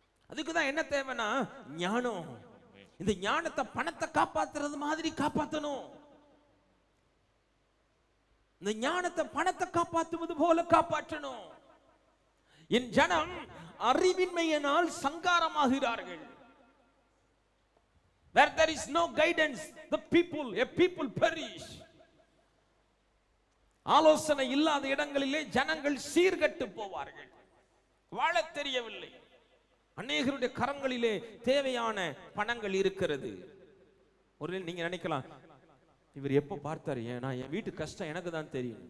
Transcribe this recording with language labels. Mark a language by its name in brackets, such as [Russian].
[Tamil] அதுக்குதான் என்ன தேவைன்னா ஞானம். இந்த ஞானத்தை பணத்தை காப்பாத்துறது மாதிரி காப்பாற்றணும். இந்த ஞானத்தை பணத்தை காப்பாற்றுவது போல காப்பாற்றணும். என் ஜனம் அறிவின்மையினால் சங்காரமாகிறார்கள். [English] Where there is no guidance, a people perish. [Tamil] ஆலோசனை இல்லாத இடங்களிலே ஜனங்கள் சீர்கெட்டு போவார்கள். வாழத் தெரியவில்லை. அநேகருடைய கரங்களிலே தேவையான பணங்கள் இருக்கிறது. ஒரு நீங்க நினைக்கலாம், இவர் எப்போ பார்த்தாரு? ஏன்னா என் வீட்டு கஷ்டம் எனக்கு தான் தெரியும்.